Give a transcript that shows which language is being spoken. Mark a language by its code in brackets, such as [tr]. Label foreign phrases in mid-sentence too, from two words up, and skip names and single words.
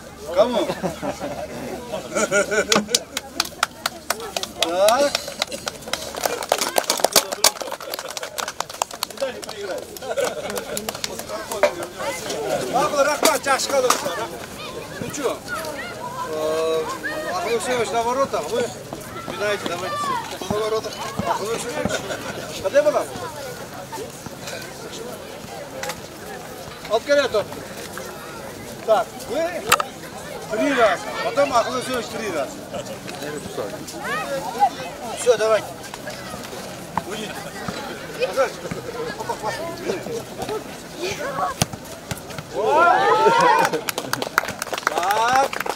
[ru] Кому? Так. [kk] Ақыл рахмат, жақсы қалдыңыздар. [ru] Ну что, Ақыл Алексеевич на воротах, вы знаете, давайте на воротах. [kk] Ақыл Алексеевич, қандай болам? Алып келеді. [ru] Так, вы 3 раза, потом Ақыл Алексеевич 3 раза. Все, давайте. Уйдите. Так.